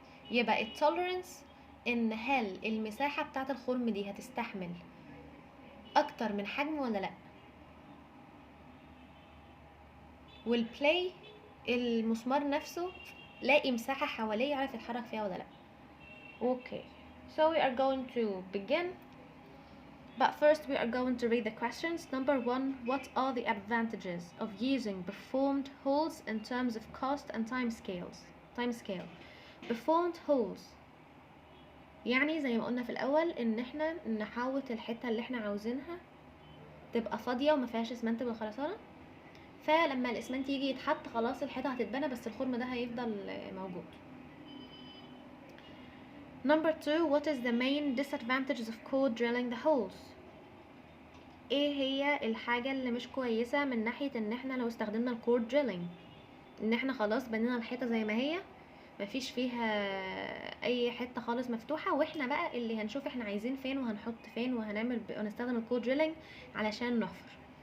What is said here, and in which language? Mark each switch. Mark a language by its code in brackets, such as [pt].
[ar] يبقى التوليرنس ان هل المساحة بتاعت الخرم دي هتستحمل اكتر من حجم ولا لا. والبلاي المسمار نفسه لاقي مساحة حواليه يعرف يتحرك فيها ولا لا. [en] Okay, so we are going to begin. But first we are going to read the questions. Number 1, what are the advantages of using performed holes in terms of cost and time scale? [ar] Performed holes يعني زي ما قلنا في الأول إن احنا نحاوط الحتة اللي احنا عاوزينها تبقى فاضية وما فيهاش اسمنت بالخرسانة، فلما الاسمنت يجي يتحط خلاص الحيطة هتتبنى بس الخرم ده هيفضل موجود. [en] Number 2, what is the main disadvantages of core drilling the holes? [ar] ايه هي الحاجة اللي مش كويسة من ناحية ان احنا لو استخدمنا الكور دريلينج؟ ان احنا خلاص بنينا الحيطة زي ما هي مفيش فيها اي حتة خالص مفتوحة، واحنا بقى اللي هنشوف احنا عايزين فين وهنحط فين ونستخدم الكور دريلينج علشان نحفر.